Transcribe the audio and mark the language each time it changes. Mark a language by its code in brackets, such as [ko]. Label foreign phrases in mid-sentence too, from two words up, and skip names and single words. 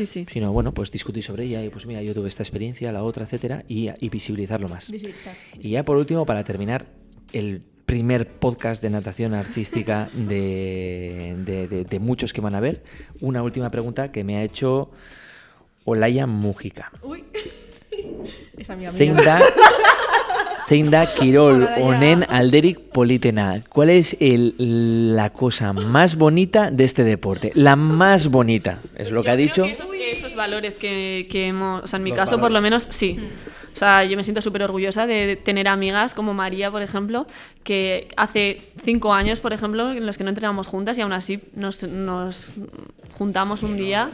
[es] Sino, bueno, pues discutir sobre ella y pues mira, yo tuve esta experiencia, la otra, etcétera, y visibilizarlo más. Y ya por último, para terminar, el primer podcast de natación artística de muchos que van a ver, una última pregunta que me ha hecho Olaya Mújica. Uy. Esa amiga mía. [eu] Zein da kirol honen alderik politena. [es] ¿Cuál es la cosa más bonita de este deporte? La más bonita, es lo que ha dicho. Esos valores que hemos, o sea, en mi Los caso valores. por lo menos sí. O sea, yo me siento súper orgullosa de tener amigas como María, por ejemplo, que hace 5 años, por ejemplo, en los que no entrenábamos juntas y aún así nos juntamos un día.